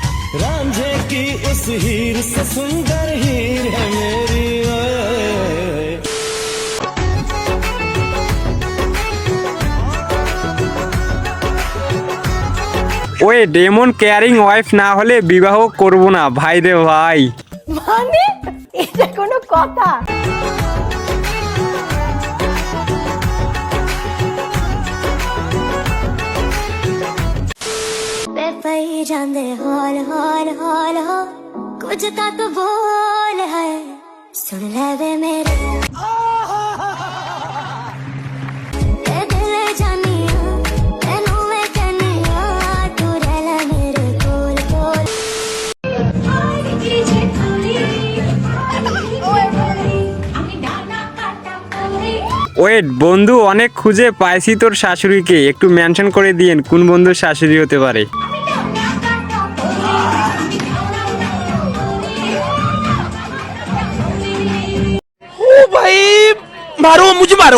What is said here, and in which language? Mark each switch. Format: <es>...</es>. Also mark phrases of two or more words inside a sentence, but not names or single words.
<bn>ওয়েট, এমন</bn> <en>caring wife</en> <bn>না হলে বিবাহ করব না ভাই রে ভাই। মানে এটা কোনো কথা?</bn> <pa>ਜਾਂਦੇ ਹੌਲ ਹੌਲ ਹੌਲ ਹੋ ਕੁਝ ਤਾਂ ਤੂੰ ਬੋਲ ਹੈ ਸੁਣ ਲੈ ਵੇ ਮੇਰੇ ਤੇ ਦਿਲ ਜਾਨੀਆਂ ਤੈਨੂੰ ਮੈਂ ਕਹਿੰਨੀਆਂ ਤੂੰ ਰਹਿ ਲੈ ਮੇਰੇ ਕੋਲ ਕੋਲ</pa> <bn>ওয়েট বন্ধু, অনেক খুঁজে পাইছি তোর শাশুড়িকে, একটু মেনশন করে দিয়েন কোন বন্ধুর শাশুড়ি হতে পারে।</bn> <hi>भाई मारो मुझे मारो।</hi>